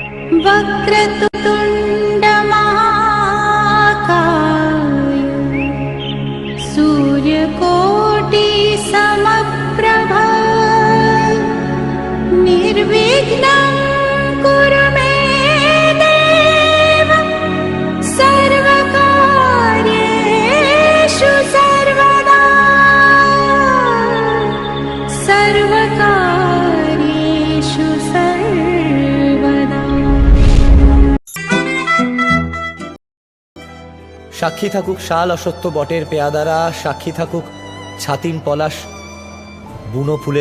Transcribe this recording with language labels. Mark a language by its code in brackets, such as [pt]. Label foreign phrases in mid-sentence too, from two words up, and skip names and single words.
[sa] वक्रतुण्ड महाकाय सूर्यकोटि समप्रभ निर्विघ्नं कुरु मे देव सर्वकार्येषु सर्वदा सर्वकार्येषु सर्वदा। [bn] সাক্ষী থাকুক শাল অসত্য বটের পেয়াদারা, সাক্ষী থাকুক ছাতিম পলাশ বুনো ফুলের